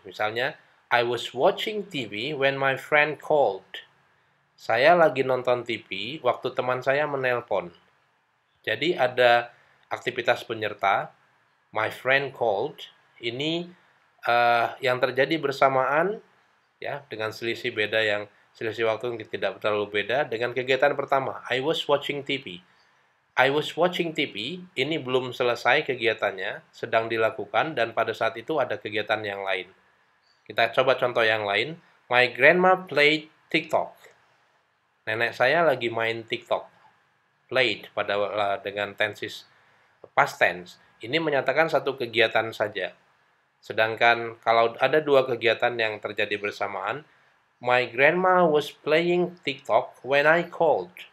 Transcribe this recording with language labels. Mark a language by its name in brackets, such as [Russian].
[Indonesian] Misalnya, [English] I was watching TV when my friend called. [Indonesian] Saya lagi nonton TV waktu teman saya menelpon. Jadi ada aktivitas penyerta, [English] my friend called, [Indonesian] ini yang terjadi bersamaan ya dengan selisih beda yang selisih waktu yang tidak terlalu beda dengan kegiatan pertama, [English] I was watching TV. I was watching TV, [Indonesian] ini belum selesai kegiatannya, sedang dilakukan dan pada saat itu ada kegiatan yang lain. Kita coba contoh yang lain. [English] My grandma played TikTok. [Indonesian] Nenek saya lagi main TikTok. Played pada dengan tenses past tense. Ini menyatakan satu kegiatan saja. Sedangkan kalau ada dua kegiatan yang terjadi bersamaan, [English] my grandma was playing TikTok when I called.